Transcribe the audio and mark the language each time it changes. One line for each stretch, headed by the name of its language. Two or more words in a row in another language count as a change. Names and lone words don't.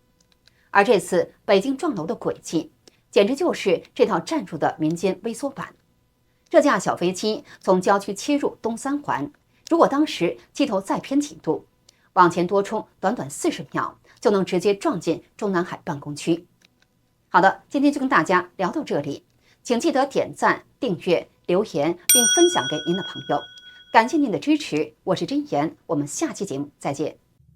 Chinese: 而這次北京撞樓的軌跡，簡直就是這套戰術的民間微縮版。這架小飛機從郊區切入東三環，如果當時機頭再偏幾度，往前多衝短短40秒，就能直接撞進中南海辦公區。好的，今天就跟大家聊到这里，请记得点赞、订閱、留言并分享给您的朋友，感谢您的支持，我是真言，我们下期节目再见。